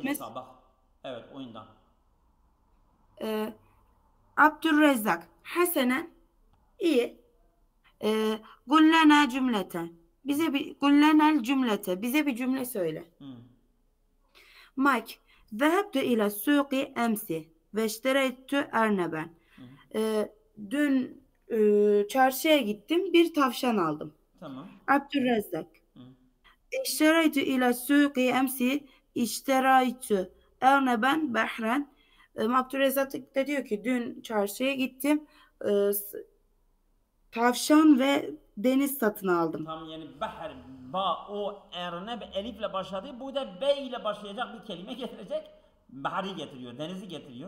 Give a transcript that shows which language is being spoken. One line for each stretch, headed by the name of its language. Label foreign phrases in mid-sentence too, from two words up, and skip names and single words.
Turkish: edeceğiz ha bak. Evet oyundan. e, Abdurrezzak Hasenen iyi
Arabic: قل لنا جملة قل لنا الجملة
Turkish: bize bir cümle söyle. Hı. Mike,
Arabic: ذهبت إلى السوق أمس واشتريت أرنبا. Hı.
Turkish: Dün çarşıya gittim, bir tavşan aldım. Tamam. Abdurrezzak. Hı.
Arabic: اشتريت إلى السوق أمس اشتريت أرنبا بحرا.
Turkish: Abdurrezzak da diyor ki dün çarşıya gittim, e, tavşan ve deniz satın aldım. Tam yani behr, ba, o erne elifle başladı. Bu da B ile başlayacak bir kelime getirecek. Bahri getiriyor, denizi getiriyor.